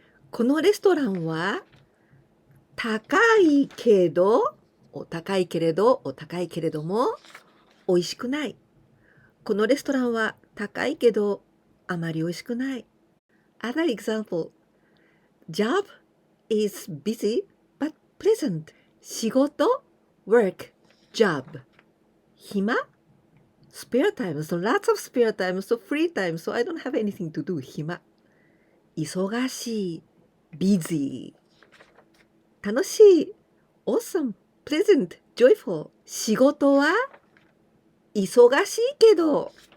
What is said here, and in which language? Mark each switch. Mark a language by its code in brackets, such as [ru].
[ja] このレストランは高いけど、高いけれど、高いけれども美味しくない。このレストランは高いけどあまり美味しくない。 [en] Other example. Job is busy but pleasant. 仕事 work, job. 暇 spare time, so lots of spare time, so free time, so I don't have anything to do. [ja] 暇忙しい busy 楽しい [en] awesome, pleasant, joyful [ja] 仕事は忙しいけど